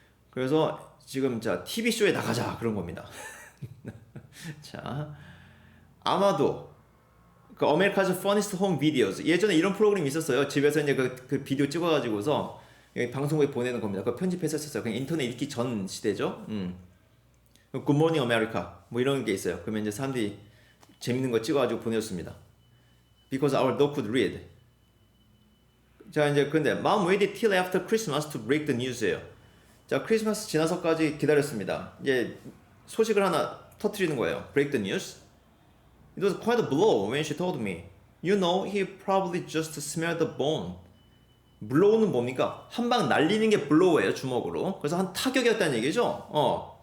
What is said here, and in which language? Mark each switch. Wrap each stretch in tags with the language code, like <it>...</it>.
<ko>그래서 지금 자 TV쇼에 나가자 그런 겁니다. 자 아마도 그 America's Funniest Home Videos 예전에 이런 프로그램이 있었어요. 집에서 이제 그 비디오 찍어가지고서 방송국에 보내는 겁니다. 그 편집했었어요. 그냥 인터넷 있기 전 시대죠. Good Morning America 뭐 이런 게 있어요. 그러면 이제 사람들이 재밌는 거 찍어가지고 보내줬습니다.</ko> <en>Because our dog could read.</en> <ko>자 이제 근데</ko> <en>Mom waited till after Christmas to break the news예요.</en> <ko>자 크리스마스 지나서까지 기다렸습니다. 이제 소식을 하나 터트리는 거예요.</ko> <en>Break the news. It was quite a blow when she told me. You know, he probably just smelled the bone.</en> <ko>blow는 뭡니까? 한 방 날리는 게 blow예요, 주먹으로. 그래서 한 타격이었다는 얘기죠.</ko>